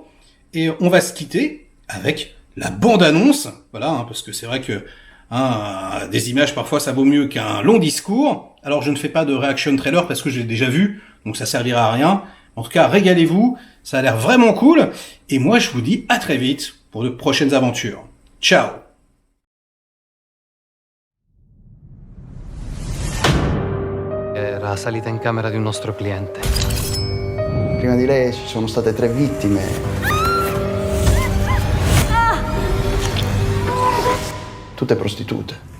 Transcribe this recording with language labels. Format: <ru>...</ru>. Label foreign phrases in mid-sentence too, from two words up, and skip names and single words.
<fr>Et on va se quitter avec la bande-annonce. Parce que c'est vrai que des images, parfois, ça vaut mieux qu'un long discours. Alors je ne fais pas de</fr> <en>reaction trailer</en> <fr>parce que je l'ai déjà vu, donc ça servira à rien. En tout cas, régalez-vous, ça a l'air vraiment cool. Et moi, je vous dis à très vite pour de prochaines aventures. Ciao!</fr> <it>Era la salita in camera di un nostro cliente. Prima di lei ci sono state 3 vittime. Tutte prostitute.</it>